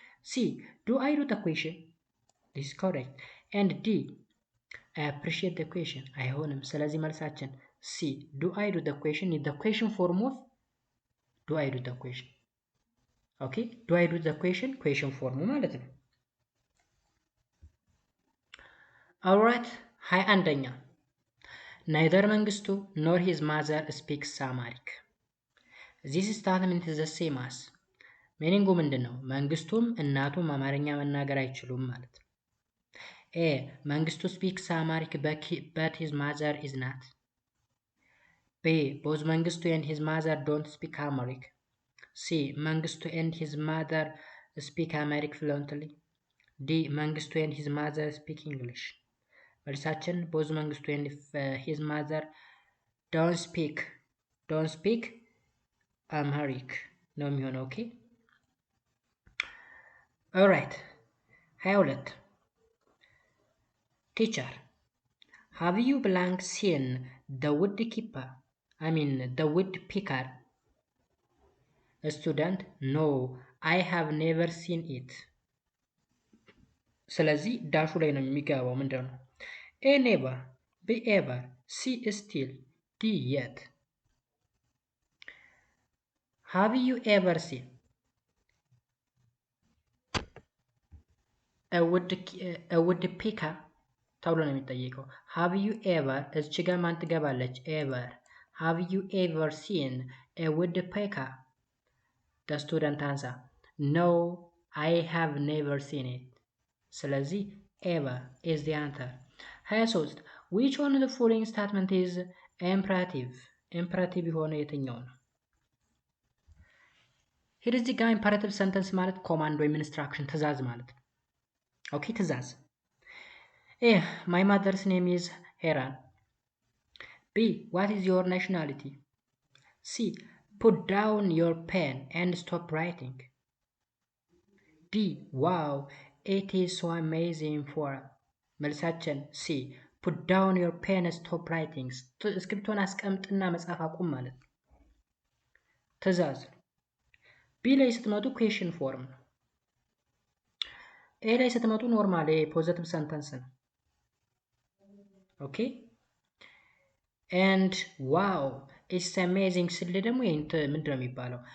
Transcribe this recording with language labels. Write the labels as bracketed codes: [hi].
[en] C do I do the question this is correct. and D I appreciate the question [am] አይሆንም። ስለዚህ መልሳችን [en] C do I do the question is the question form of do I do the question. okay do I do the question formu [am] ማለት ነው። [en] alright 21ኛ neither መንግስቱ nor his mother speaks Amharic. this statement is the same as meaning ምንድነው? [am] መንግስቱም እናቱም አማርኛ መናገር አይችሉም ማለት ነው። [en] A መንግስቱ speaks Amharic but his mother is not. B both መንግስቱ and his mother don't speak Amharic. C መንግስቱ and his mother speak Amharic fluently. D መንግስቱ and his mother speak English. መልሳችን both መንግስቱ and his mother don't speak Amharic [am] ነው የሚሆነው። [en] ኦኬ alright 22 teacher have you blank seen the woodkeeper the woodpecker? student no I have never seen it. [am] ስለዚህ ዳሹ ላይ ነው የሚገባው። ምንድነው? [en] A never, B ever, C still, D yet. Have you ever seen a woodpecker [am] ተብሎ ነው የሚጠየቀው። [en] Have you ever [am] እዚህ ጋር ማን ትገባለች? [en] ever. Have you ever seen a woodpecker? The student answer no I have never seen it. ስለዚህ ever is the answer. 23 which one of the following statement is imperative? [am] imperative የሆነ የትኛው ነው? ሄር እዚህ ጋር imperative sentence ማለት ኮማንድ ወይም ኢንስትራክሽን ትእዛዝ ማለት ነው። ኦኬ ትእዛዝ A [en] my mother's name is Heran. B what is your nationality? C put down your pen and stop writing. D wow it is so amazing for መልሳችን C put down your pen and stop writing. [am] እስክሪብቶን አስቀምጥና መጻፍ አቁም ማለት ነው። ትእዛዝ ቢ ላይ ስትመጡ ኩዌሽን ፎርም ነው። ኤ ላይ ስትመጡ ኖርማል ፖዚቲቭ ሰንተንስ ነው። ኦኬ ኤንድ ዋው ኢትስ አሜዚንግ ስል ደግሞ ምንድን ነው የሚባለው?